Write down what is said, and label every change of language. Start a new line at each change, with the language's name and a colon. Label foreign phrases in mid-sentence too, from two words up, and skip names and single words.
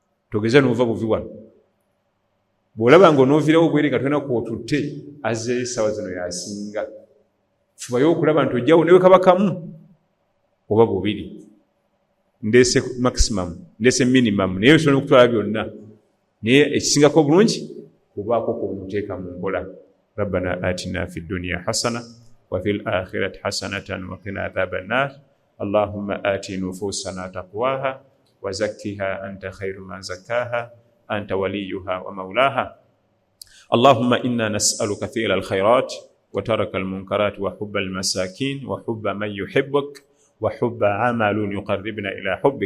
Ganda: Togeza n'ova buvi wano bw'olaba ng'onoovirawo bwere nga tolina kwotutte azzeeyo essaawa zino yasinga. Fubayo okulaba nti ojjawo newe kaba kamu oba bubiri. Ndeese maximum, ndeese minimum, naye osobola okutwala byonna. Naye ekisingako obulungi kubaako kw'omuteeka mu nkola.
Arabic: ربنا آتنا في الدنيا حسنة وفي الآخرة حسنة وقنا عذاب النار. اللهم آت نفوسنا تقواها وزكها أنت خير من زكاها أنت وليها ومولاها. اللهم إنا نسألك فعل الخيرات وترك المنكرات وحب المساكين وحب من يحبك وحب عمل يقربنا إلى حبك.